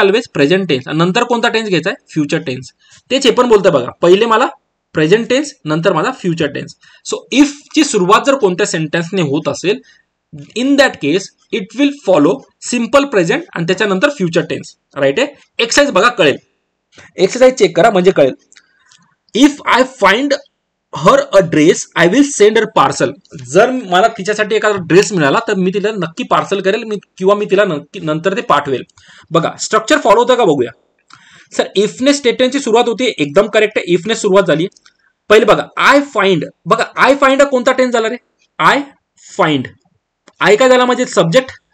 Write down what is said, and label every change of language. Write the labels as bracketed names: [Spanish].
[Marathi] Always present tense आणि नंतर कोणता टेन्स घ्यायचा आहे? Future tense. तेच हे पण बोलतोय बघा, पहिले मला प्रेझेंट टेन्स नंतर माझा फ्युचर टेन्स. सो इफ ची सुरुवात जर कोणत्या सेंटेन्सने होत असेल [English] in that case it will follow simple present [Marathi] आणि त्याच्यानंतर फ्युचर टेन्स, राईट आहे. एक्सरसाइज बघा कळेल, एक्सरसाइज चेक करा म्हणजे कळेल. [English] If I find her a dress I will send a parcel. [Marathi] जर मला तिच्यासाठी एखादा ड्रेस मिळाला तर मी तिला नक्की पार्सल करेल किंवा मी तिला नक्की नंतर ते पाठवेल. बघा स्ट्रक्चर फॉलो होतं का बघूया. सर इफने स्टेटमेंटची सुरुवात होती, एकदम करेक्ट आहे. इफने सुरुवात झाली. पहिले बघा आय फाइंड, बघा आय फाइंड कोणता टेन्स झाला रे? I find. आय काय झाला माझे? सब्जेक्ट.